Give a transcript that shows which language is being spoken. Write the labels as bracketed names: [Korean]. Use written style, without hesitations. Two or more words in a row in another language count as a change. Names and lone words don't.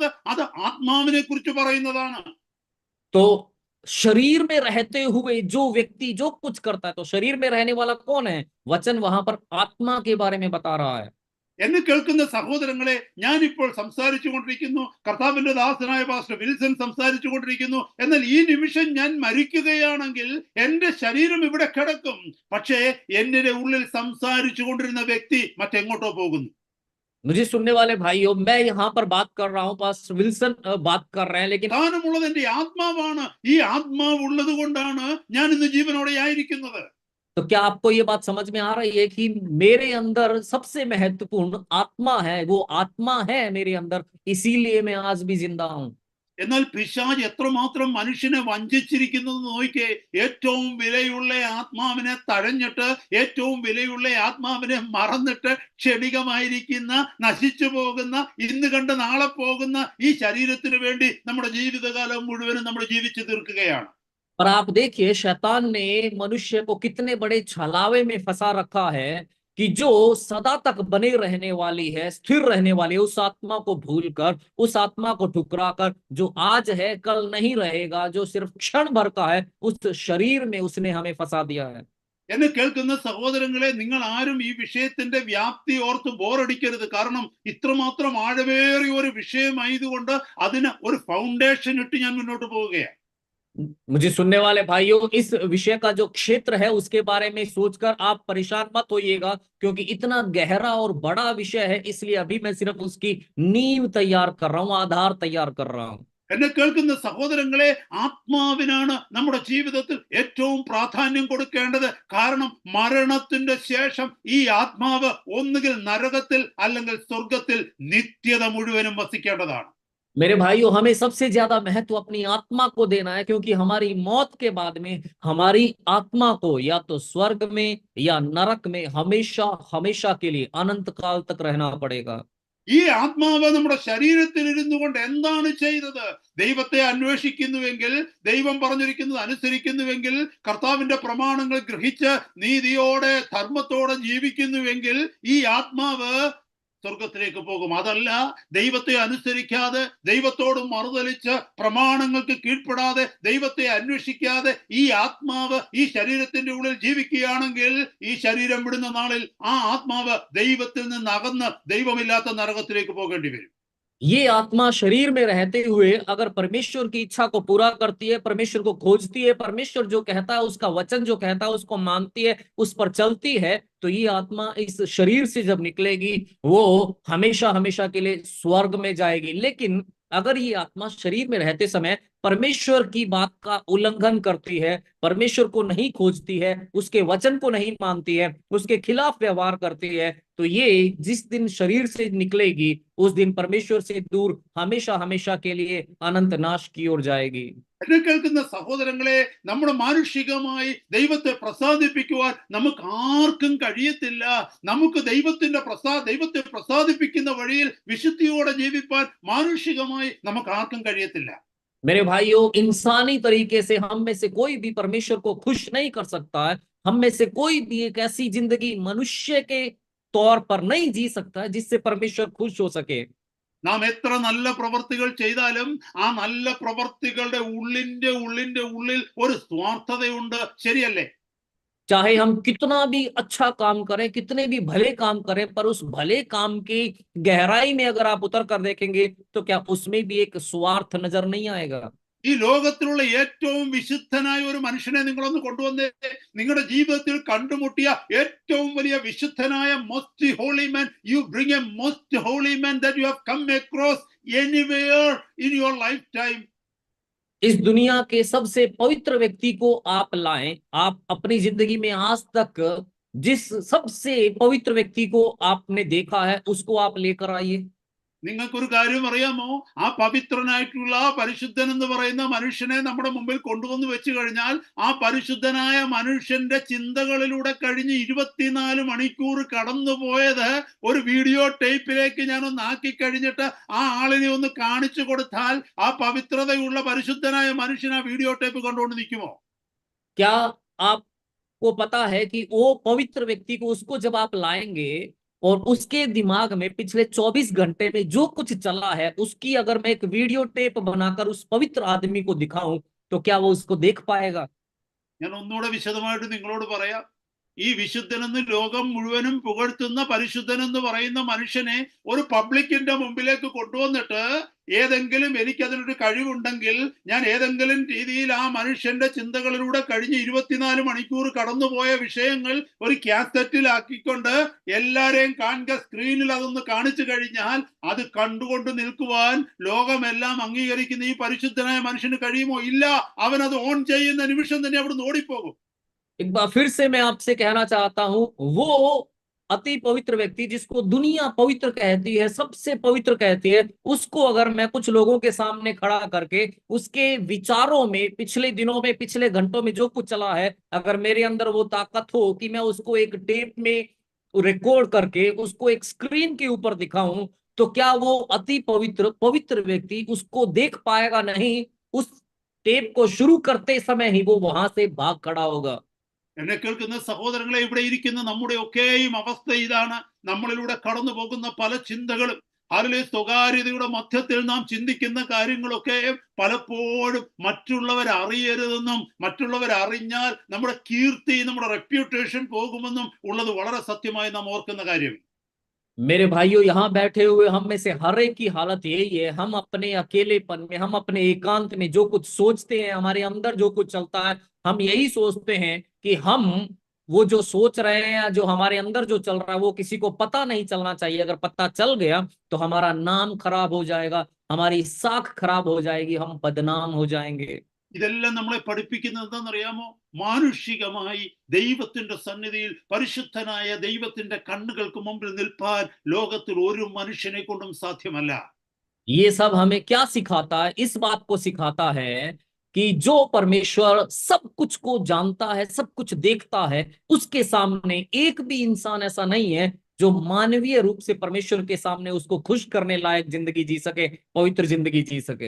[Malayalam] അത് ആത്മാവിനെ കുറിച്ച് പറയുന്നതാണ്. [Hindi] तो शरीर में रहते हुए जो व्यक्ति जो कुछ करता है, तो शरीर में रहने वाला कौन है? वचन वहां पर आत्मा के बारे में बता रहा है. [Malayalam] എന്നെ കേൾക്കുന്ന സഹോദരങ്ങളെ, ഞാനിപ്പോൾ സംസാരിച്ചു കൊണ്ടിരിക്കുന്നു, കർത്താവിന്റെ ദാസനായ പാസ്റ്റർ വിൽസൺ സംസാരിച്ചു കൊണ്ടിരിക്കുന്നു. എന്നാൽ ഈ നിമിഷം ഞാൻ മരിക്കുകയാണെങ്കിൽ എന്റെ ശരീരം ഇവിടെ കിടക്കും, പക്ഷേ എന്റെ ഉള്ളിൽ സംസാരിച്ചു കൊണ്ടിരുന്ന വ്യക്തി മറ്റെങ്ങോട്ടോ പോകുന്നു. [Hindi] मुझे सुनने वाले भाइयों, मैं यहाँ पर बात कर रहा हूँ, पास्टर विल्सन बात कर रहे हैं, लेकिन [Malayalam] പ്രധാനമുള്ളത് എന്റെ ആത്മാവാണ്. ഈ ആത്മാവ് ഉള്ളത് കൊണ്ടാണ് ഞാൻ ഇന്ന് ജീവനോടെ ആയിരിക്കുന്നത്. [Hindi] तो क्या आपको ये बात समझ में आ रही है कि मेरे अंदर सबसे महत्वपूर्ण आत्मा है, वो आत्मा है मेरे अंदर, इसीलिए मैं आज भी जिंदा हूं. [Malayalam] എന്നാൽ പിശാച് എത്രമാത്രം മനുഷ്യനെ വഞ്ചിച്ചിരിക്കുന്നത് നോക്കിക്കേ. ഏറ്റവും വിലയുള്ള ആത്മാവിനെ തഴഞ്ഞിട്ട്, ഏറ്റവും വിലയുള്ള ആത്മാവിനെ മറന്നിട്ട്, ക്ഷണികമായിരിക്കുന്ന, നശിച്ചു പോകുന്ന, ഇന്ന് കണ്ട് നാളെ പോകുന്ന ഈ ശരീരത്തിന് വേണ്ടി നമ്മുടെ ജീവിതകാലം മുഴുവനും നമ്മൾ ജീവിച്ചു തീർക്കുകയാണ്. [Hindi] और आप देखिए, शैतान ने मनुष्य को कितने बड़े छलावे में फंसा रखा है कि जो सदा तक बने रहने वाली है, स्थिर रहने वाली है, उस आत्मा को भूलकर, उस आत्मा को ठुकराकर, जो आज है कल नहीं रहेगा, जो सिर्फ क्षण भर का है, उस शरीर में उसने हमें फंसा दिया है. [Malayalam] എന്നെ കേൾക്കുന്ന സഹോദരങ്ങളെ, നിങ്ങൾ ആരും ഈ വിഷയത്തിന്റെ വ്യാപ്തി ഓർത്ത് ബോറടിക്കരുത്. കാരണം ഇത്രമാത്രം ആഴമേറിയ ഒരു വിഷയമായതുകൊണ്ട് അതിന് ഒരു ഫൗണ്ടേഷൻ ഇട്ട് ഞാൻ മുന്നോട്ട് പോവുകയാണ്. [Hindi] मुझे सुनने वाले भाइयों, इस विषय का जो क्षेत्र है उसके बारे में सोचकर आप परेशान मत होइएगा, क्योंकि इतना गहरा और बड़ा विषय है, इसलिए अभी मैं सिर्फ उसकी नींव तैयार कर रहा हूँ, आधार तैयार कर रहा हूँ. [Malayalam] എന്നെ കേൾക്കുന്ന സഹോദരങ്ങളെ, ആത്മാവിനാണ് നമ്മുടെ ജീവിതത്തിൽ ഏറ്റവും പ്രാധാന്യം കൊടുക്കേണ്ടത്. കാരണം മരണത്തിന്റെ ശേഷം ഈ ആത്മാവ് ഒന്നുകിൽ നരകത്തിൽ അല്ലെങ്കിൽ സ്വർഗത്തിൽ നിത്യത മുഴുവനും വസിക്കേണ്ടതാണ്. [Hindi] मेरे भाइयों, हमें सबसे ज्यादा महत्व अपनी आत्मा को देना है, क्योंकि हमारी मौत के बाद में हमारी आत्मा को या तो स्वर्ग में या नरक में हमेशा हमेशा के लिए अनंत काल तक रहना पड़ेगा. [Malayalam] ഈ ആത്മാവ് നമ്മുടെ ശരീരത്തിൽ ഇരുന്നു കൊണ്ട് എന്താണ് ചെയ്തത്? ദൈവത്തെ അന്വേഷിക്കുന്നുവെങ്കിൽ, ദൈവം പറഞ്ഞിരിക്കുന്നത് അനുസരിക്കുന്നുവെങ്കിൽ, കർത്താവിന്റെ പ്രമാണങ്ങൾ ഗ്രഹിച്ച് നീതിയോടെ ധർമ്മത്തോടെ ജീവിക്കുന്നുവെങ്കിൽ ഈ ആത്മാവ് സ്വർഗത്തിലേക്ക് പോകും. അതല്ല, ദൈവത്തെ അനുസരിക്കാതെ, ദൈവത്തോട് മറുതലിച്ച്, പ്രമാണങ്ങൾക്ക് കീഴ്പ്പെടാതെ, ദൈവത്തെ അന്വേഷിക്കാതെ ഈ ആത്മാവ് ഈ ശരീരത്തിന്റെ ഉള്ളിൽ ജീവിക്കുകയാണെങ്കിൽ ഈ ശരീരം വിടുന്ന നാളിൽ ആ ആത്മാവ് ദൈവത്തിൽ നിന്ന് അകന്ന് ദൈവമില്ലാത്ത നരകത്തിലേക്ക് പോകേണ്ടി വരും. [Hindi] ये आत्मा शरीर में रहते हुए अगर परमेश्वर की इच्छा को पूरा करती है, परमेश्वर को खोजती है, परमेश्वर जो कहता है, उसका वचन जो कहता है उसको मानती है, उस पर चलती है, तो ये आत्मा इस शरीर से जब निकलेगी वो हमेशा हमेशा के लिए स्वर्ग में जाएगी। लेकिन अगर ये आत्मा शरीर में रहते समय परमेश्वर की बात का उल्लंघन करती है, परमेश्वर को नहीं खोजती है, उसके वचन को नहीं मानती है, उसके खिलाफ व्यवहार करती है, तो ये जिस दिन शरीर से निकलेगी उस दिन परमेश्वर से दूर हमेशा हमेशा के लिए अनंत नाश की ओर जाएगी। [Malayalam] എന്നെ കേൾക്കുന്ന സഹോദരങ്ങളെ, നമ്മുടെ മാനുഷികമായി ദൈവത്തെ പ്രസാദിപ്പിക്കുവാൻ നമുക്ക് ആർക്കും കഴിയത്തില്ല. നമുക്ക് ദൈവത്തെ പ്രസാദിപ്പിക്കുന്ന വഴിയിൽ വിശുദ്ധിയോടെ ജീവിപ്പാൻ മാനുഷികമായി നമുക്ക് ആർക്കും കഴിയത്തില്ല. [Hindi] मेरे भाइयों, इंसानी तरीके से हम में से कोई भी परमेश्वर को खुश नहीं कर सकता है। हम में से कोई भी एक ऐसी जिंदगी मनुष्य के तौर पर नहीं जी सकता है जिससे परमेश्वर खुश हो सके। [Malayalam] നാം എത്ര നല്ല പ്രവർത്തികൾ ചെയ്താലും ആ നല്ല പ്രവർത്തികളുടെ ഉള്ളിന്റെ ഉള്ളിൽ ഒരു സ്വാർത്ഥതയുണ്ട്, ശരിയല്ലേ? [Hindi] चाहे हम कितना भी अच्छा काम करें, कितने भी भले काम करें, पर उस भले काम की गहराई में अगर आप उतर कर देखेंगे तो क्या उसमें भी एक स्वार्थ नजर नहीं आएगा? [Malayalam] ഈ ലോകത്തിലുള്ള ഏറ്റവും വിശുദ്ധനായ ഒരു മനുഷ്യനെ നിങ്ങളൊന്ന് കൊണ്ടുവന്നേ. നിങ്ങളുടെ ജീവിതത്തിൽ കണ്ടുമുട്ടിയ ഏറ്റവും വലിയ വിശുദ്ധനായ [English] most holy man, you bring a most holy man that you have come across anywhere in your life time. [Hindi] इस दुनिया के सबसे पवित्र व्यक्ति को आप लाएं। आप अपनी जिंदगी में आज तक जिस सबसे पवित्र व्यक्ति को आपने देखा है उसको आप लेकर आइए। [Malayalam] നിങ്ങൾക്കൊരു കാര്യം അറിയാമോ? ആ പവിത്രനായിട്ടുള്ള പരിശുദ്ധൻ എന്ന് പറയുന്ന മനുഷ്യനെ നമ്മുടെ മുമ്പിൽ കൊണ്ടുവന്ന് വെച്ച് കഴിഞ്ഞാൽ ആ പരിശുദ്ധനായ മനുഷ്യന്റെ ചിന്തകളിലൂടെ കഴിഞ്ഞ് 24 മണിക്കൂർ കടന്നുപോയത് ഒരു [English] video tapeലേക്ക് [Malayalam] ഞാനൊന്ന് ആക്കി കഴിഞ്ഞിട്ട് ആ ആളിനെ ഒന്ന് കാണിച്ചു കൊടുത്താൽ ആ പവിത്രതയുള്ള പരിശുദ്ധനായ മനുഷ്യൻ ആ [English] video tape [Malayalam] കണ്ടുകൊണ്ട് നിൽക്കുമോ? [Hindi] क्या आपको पता है कि वो पवित्र व्यक्ति को, उसको जब आप लाएंगे और उसके दिमाग में पिछले 24 घंटे में जो कुछ चला है उसकी अगर मैं एक [English] video tape [Hindi] बनाकर उस पवित्र आदमी को दिखाऊं तो क्या वो उसको देख पाएगा? [Malayalam] ഞാൻ ഒന്നുകൂടെ വിശദമായിട്ട് നിങ്ങളോട് പറയാം. ഈ വിശുദ്ധനെന്ന് ലോകം മുഴുവനും പുകഴ്ത്തുന്ന പരിശുദ്ധൻ എന്ന് പറയുന്ന മനുഷ്യനെ ഒരു പബ്ലിക്കിന്റെ മുമ്പിലേക്ക് കൊണ്ടുവന്നിട്ട് ഏതെങ്കിലും എനിക്കതിനൊരു കഴിവുണ്ടെങ്കിൽ ഞാൻ ഏതെങ്കിലും രീതിയിൽ ആ മനുഷ്യന്റെ ചിന്തകളിലൂടെ കഴിഞ്ഞ് 24 മണിക്കൂർ കടന്നുപോയ വിഷയങ്ങൾ ഒരു കാസറ്റിലാക്കിക്കൊണ്ട് എല്ലാരെയും കാണുക, സ്ക്രീനിൽ അതൊന്ന് കാണിച്ചു കഴിഞ്ഞാൽ അത് കണ്ടുകൊണ്ട് നിൽക്കുവാൻ ലോകമെല്ലാം അംഗീകരിക്കുന്ന ഈ പരിശുദ്ധനായ മനുഷ്യന് കഴിയുമോ? ഇല്ല. അവൻ അത് ഓൺ ചെയ്യുന്ന നിമിഷം തന്നെ അവിടുന്ന് ഓടിപ്പോകും. [Hindi] एक बार फिर से मैं आपसे कहना चाहता हूं, वो अति पवित्र व्यक्ति जिसको दुनिया पवित्र कहती है, सबसे पवित्र कहती है, उसको अगर मैं कुछ लोगों के सामने खड़ा करके उसके विचारों में पिछले दिनों में, पिछले घंटों में जो कुछ चला है, अगर मेरे अंदर वो ताकत हो कि मैं उसको एक टेप में रिकॉर्ड करके उसको एक स्क्रीन के ऊपर दिखाऊं, तो क्या वो अति पवित्र व्यक्ति उसको देख पाएगा? नहीं। उस टेप को शुरू करते समय ही वो वहां से भाग खड़ा होगा। [Malayalam] എന്നെ കേൾക്കുന്ന സഹോദരങ്ങളെ, ഇവിടെ ഇരിക്കുന്ന നമ്മുടെ ഒക്കെയും അവസ്ഥ ഇതാണ്. നമ്മളിലൂടെ കടന്നു പോകുന്ന പല ചിന്തകളും, അതിലെ സ്വകാര്യതയുടെ മധ്യത്തിൽ നാം ചിന്തിക്കുന്ന കാര്യങ്ങളൊക്കെ പലപ്പോഴും മറ്റുള്ളവരറിയരുതെന്നും മറ്റുള്ളവരറിഞ്ഞാൽ നമ്മുടെ കീർത്തി, നമ്മുടെ റെപ്യൂട്ടേഷൻ പോകുമെന്നും ഉള്ളത് വളരെ സത്യമായി നാം ഓർക്കുന്ന കാര്യം. [Hindi] मेरे भाइयों, यहाँ बैठे हुए हम में से हर एक की हालत यही है। हम अपने अकेलेपन में, हम अपने एकांत में जो कुछ सोचते हैं, हमारे अंदर जो कुछ चलता है, हम यही सोचते हैं कि हम वो जो सोच रहे हैं या जो हमारे अंदर जो चल रहा है वो किसी को पता नहीं चलना चाहिए। अगर पता चल गया तो हमारा नाम खराब हो जाएगा, हमारी साख खराब हो जाएगी, हम बदनाम हो जाएंगे। [Malayalam] ഇതെല്ലാം നമ്മളെ പഠിപ്പിക്കുന്നത് എന്താണെന്നറിയാമോ? മാനുഷികമായി ദൈവത്തിന്റെ സന്നിധിയിൽ പരിശുദ്ധനായ ദൈവത്തിന്റെ കണ്ണുകൾക്ക് മുമ്പിൽ നിൽപ്പാൻ ലോകത്തിൽ ഒരു മനുഷ്യനെ കൊണ്ടും സാധ്യമല്ല. [Hindi] ये सब हमें क्या सिखाता है? इस बात को सिखाता है कि जो परमेश्वर सब कुछ को जानता है, सब कुछ देखता है, उसके सामने एक भी इंसान ऐसा नहीं है जो मानवीय रूप से परमेश्वर के सामने उसको खुश करने लायक जिंदगी जी सके, पवित्र जिंदगी जी सके।